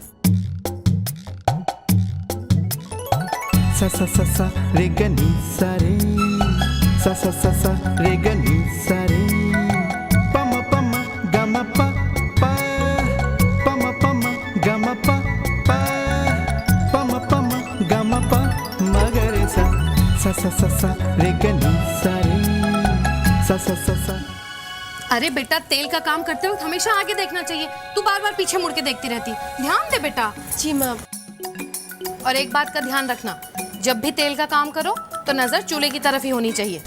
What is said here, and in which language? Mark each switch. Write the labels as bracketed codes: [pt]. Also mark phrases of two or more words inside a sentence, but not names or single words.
[hi] सा सा सा सा रे ग नी सा रे, सा सा सा सा रे ग नी सा रे, प म प म ग म प प, प म प म ग म प प, प म प म ग म प म ग रे सा। सा सा सा सा रे ग नी सा रे, सा सा सा सा। अरे बेटा, तेल का काम करते वक्त हमेशा आगे देखना चाहिए। तू बार बार पीछे मुड़ के देखती रहती। ध्यान दे बेटा। जी माँ। और एक बात का ध्यान रखना, जब भी तेल का काम करो तो नजर चूल्हे की तरफ ही होनी चाहिए।